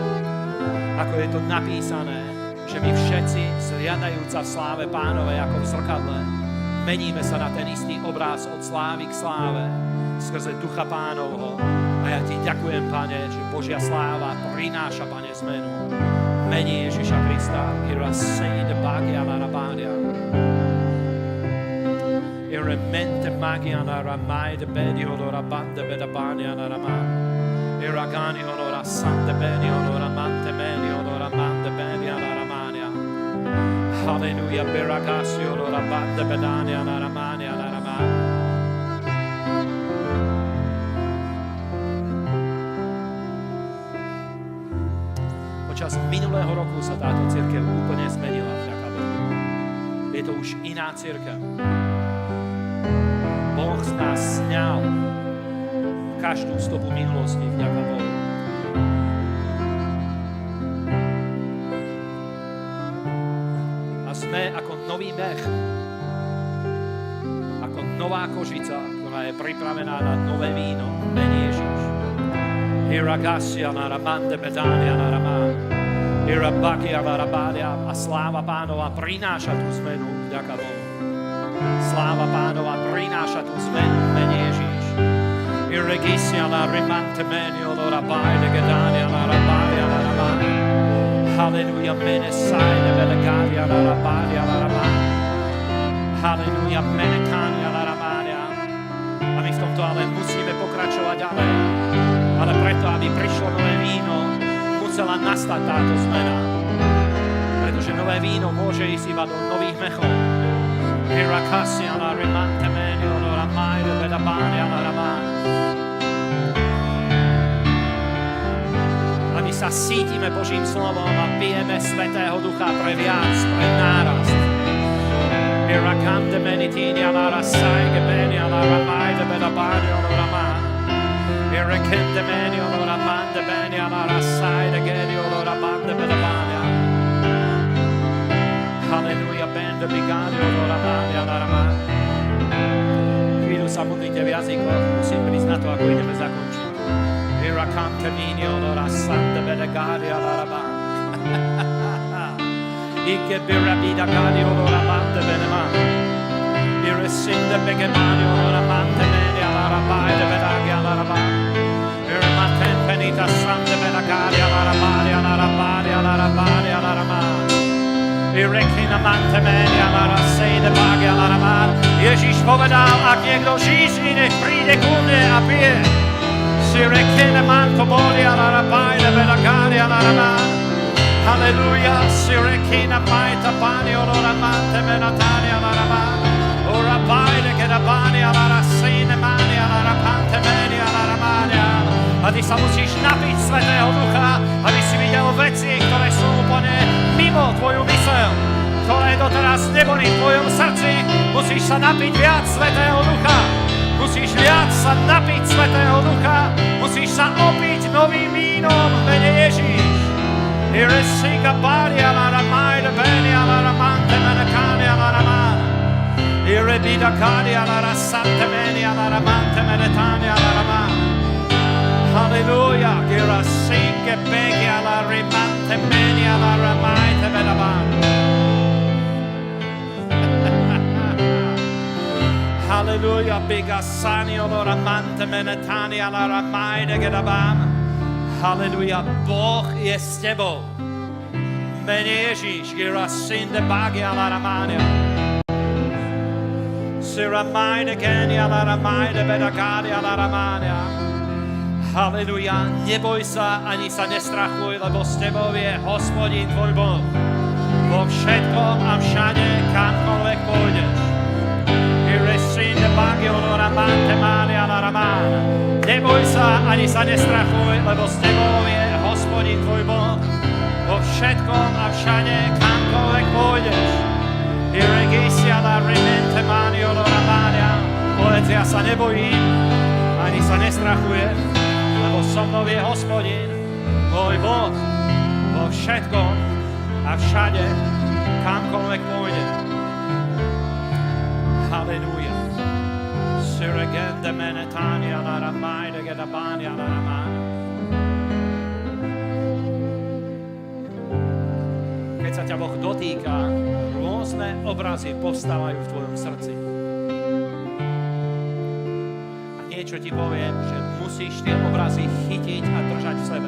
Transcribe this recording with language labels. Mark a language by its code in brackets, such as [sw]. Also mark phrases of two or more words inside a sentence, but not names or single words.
[sk] Ako je to napísané, že my všetci, zliadajúca v sláve Pánovej ako v zrkadle, meníme sa na ten istý obraz od slávy k sláve skrze Ducha Pánovho. A ja Ti ďakujem, Pane, že Božia sláva prináša, Pane, zmenu. Mene Ježiša Krista. Irasejde bagia na rabádia. Iremente magia na ramajde bedio do rabande bedabania na ramán. Iragani onora sante beni onora mante meni onora mante beni na ramania. Hallelujah, beragasi onora bande bedania na ramania na ramania. Počas minulého roku sa táto cirkev úplne zmenila, vďaka Bohu. Je to už iná cirkev. Boh z nás sňal každú stopu minulosti, vďaka Bohu. A sme ako nový mech, ako nová kožica, ktorá je pripravená na nové víno, mene Ježiš. Iragasia na ramande bedania na ramán. Irabakia na rabadia. A sláva Pánova prináša tú zmenu, vďaka Bohu. Sláva Pánova prináša tú zmenu, mene Ježiš. Irregisia la rimante menio lo rabai de gedania la rabadia la ramani. Hallelujah, mene saine velegadia la rabadia la ramani. Hallelujah, mene kania la ramania. A my v tomto ale musíme pokračovať ďalej. Ale preto, aby prišlo nové víno, musela nastať táto zmena. Pretože nové víno môže ísť iba do nových mechov. Irakasia la rimante menio lo ramai de bedabania la ramani. A my sa sítime Božím slovom a pijeme Svätého Ducha pre viac, pre nárast. Irakande menitinia la rasai gebenia la ramai de bedabania la ramani. Irekende meni olora bande beni alara saide gedi olora bande bedabania. Halleluja, bende bigani olora bande alara bande. Chvíľu sa modlite v jazykoch, musím prísť na to, ako ideme zakončiť. Irakante mini olora sande bedegadi alara bande. Ike birabida gadi olora bande bedema. Iresinde begemani olora bande meni alara baide bedagi alara bande. Irmaten penita sande bedagadi alara bande alara bande alara bande alara bande. Irekina mante meni alara sejde bagi alara bande. Ježiš povedal, ak niekto žízni, nech príde ku mne a pije. Sirekina manto boli alara baide bedagadi alara bande. Halleluja, sirekina maita pani olora mante menatani alara bande. Ora baide che da bani alara sine mani alara pante meni alara mani. A ty sa musíš napiť Svätého Ducha, aby si videl veci, ktoré sú úplne mimo tvoju myseľ, ktoré doteraz neboli v tvojom srdci. Musíš sa napiť viac Svätého Ducha. Musíš viac sa napiť Svätého Ducha. Musíš sa opiť novým vínom v mene Ježíš. Iresika bari alara maide beni alara mante menekani alara mani. Irebida kadi alara sante meni alara mante menetani alara mani. Halleluja, gira sinke begi alla rimante meni alla ramaite bedaban. Halleluja, biga sani alla ramante menetani alla ramaite gedaban. Halleluja, Boh je s tebou. Mene Ježíš, gira sinde bagi alla ramania. Siramaide geni alla ramaite bedagadi alla ramania. Halleluja, neboj sa, ani sa nestrachuj, lebo s tebou je Hospodin tvoj Boh. Vo všetkom a všade, kamkoľvek pôjdeš. Iresinde bagio lora mante mani alla ramana. Neboj sa, ani sa nestrachuj, lebo s tebou je Hospodin tvoj Boh. Vo všetkom a všade, kamkoľvek pôjdeš. Iregisia la rimente mani lora mania. Povedz, ja sa nebojím, ani sa nestrachujem, lebo so mnou je Hospodin, môj Boh, vo všetkom a všade, kamkoľvek pôjde. Halleluja. Siregende menetani ala ramajde gedabani ala ramani. Keď sa ťa Boh dotýka, rôzne obrazy povstávajú v tvojom srdci. Niečo ti poviem, že musíš tie obrazy chytiť a držať v sebe.